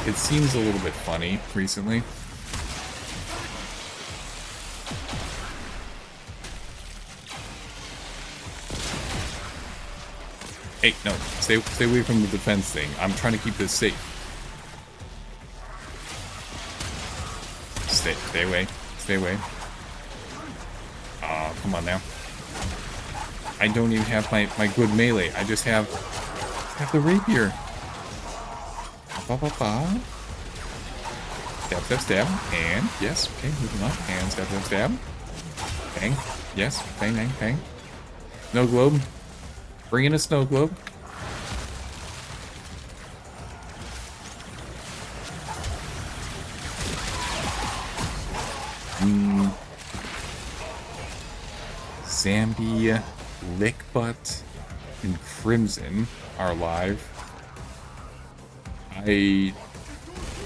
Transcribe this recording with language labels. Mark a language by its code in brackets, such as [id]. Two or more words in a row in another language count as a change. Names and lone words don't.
[en] It seems a little bit funny recently. Hey, no, stay away from the defense thing. I'm trying to keep this safe. Stay away. Stay away. Oh, come on now. I don't even have my good melee. I just have the rapier. Ba-ba-ba. Stab. And, yes, okay, moving on. And stab. Bang. Yes, bang. Snow globe. Bring in a snow globe. Zambi, Lickbutt, and Crimson are live.